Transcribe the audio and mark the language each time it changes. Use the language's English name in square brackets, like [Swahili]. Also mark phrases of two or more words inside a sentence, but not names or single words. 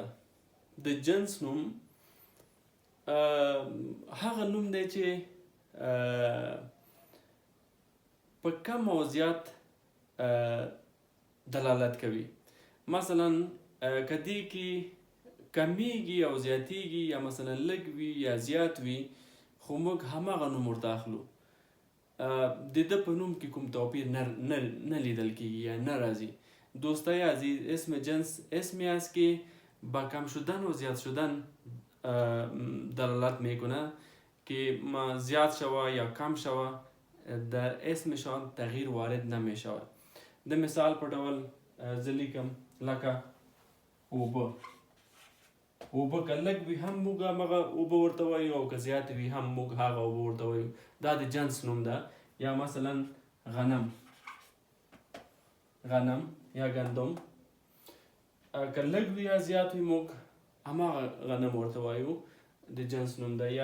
[Pashto] د جنس نوم هغه نوم دی چې په کم او زیات دلالت کوي. مثلا که دې کې کمیږي او زیاتیږي، یا مثلا لږ وي یا زیات وي، خو موږ هماغه نوم ورته اخلو. د ده په نوم کې کوم توپیر نه لیدل کېږي یا نه راځي. [Persian] دوستای عزیز، اسم جنس اسمی است که با کم شدن و زیاد شدن دلالت میکنه که ما زیاد شوه یا کم شوه در اسمشان تغییر وارد نمیشود. [Pashto] د مثال په ډول زه لیکم لکه اوبه. اوبه که لږ وي هم موږ همغه اوبه ورته وایو او که زیات وي هم موږ هغه اوبه ورته وایو. دا د جنس نوم ده. یا مثلا غنم یا گندم که لږ وي یا زیات وي موږ همغه غنم ورته وایو، د جنس نوم ده.